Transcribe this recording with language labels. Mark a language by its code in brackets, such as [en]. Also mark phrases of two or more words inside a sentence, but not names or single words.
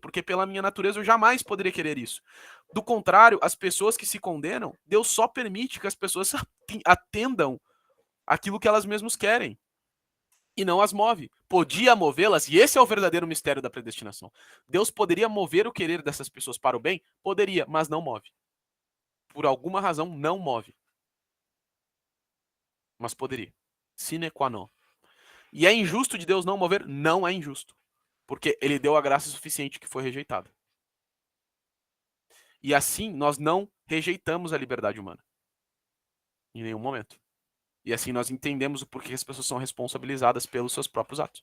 [pt] Porque pela minha natureza eu jamais poderia querer isso. Do contrário, as pessoas que se condenam, Deus só permite que as pessoas atendam aquilo que elas mesmas querem. E não as move. Podia movê-las, e esse é o verdadeiro mistério da predestinação. Deus poderia mover o querer dessas pessoas para o bem? Poderia, mas não move. Por alguma razão, não move. Mas poderia. [la] Sine qua non. [pt] E é injusto de Deus não mover? Não é injusto. Porque ele deu a graça suficiente que foi rejeitada. E assim, nós não rejeitamos a liberdade humana. Em nenhum momento. E assim nós entendemos o porquê as pessoas são responsabilizadas pelos seus próprios atos.